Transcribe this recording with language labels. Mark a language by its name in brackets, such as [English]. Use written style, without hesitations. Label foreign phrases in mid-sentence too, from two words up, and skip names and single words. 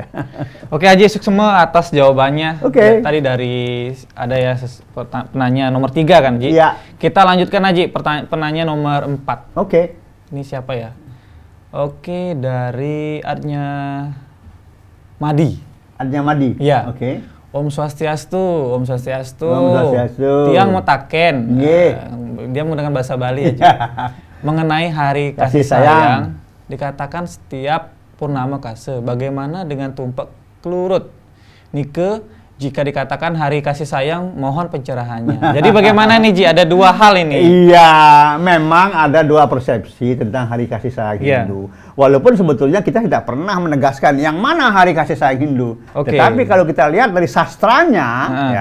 [Indonesian] Oke Haji, semua atas jawabannya. Oke. Tadi dari ada ya penanya nomor 3 kan Haji? Iya. Kita lanjutkan Haji, penanya nomor 4. Oke. Ini siapa ya? Oke, dari adnya Madi. Adnya Madi. Iya. Oke. [Sanskrit] Om Swastiastu, Om Swastiastu. Om Swastiastu. [Balinese] Tiang Motaken. [Indonesian] Nggih. Dia menggunakan bahasa Bali Haji. Mengenai hari Kasih kasih sayang. sayang, dikatakan setiap purnama kase. Bagaimana dengan tumpak kelurut? Nike, jika dikatakan hari kasih sayang, mohon pencerahannya. Jadi bagaimana nih Ji? Ada dua hal ini. Iya, memang ada dua persepsi tentang hari kasih sayang Hindu. Walaupun sebetulnya kita tidak pernah menegaskan yang mana hari kasih sayang Hindu. Tetapi kalau kita lihat dari sastranya, ya,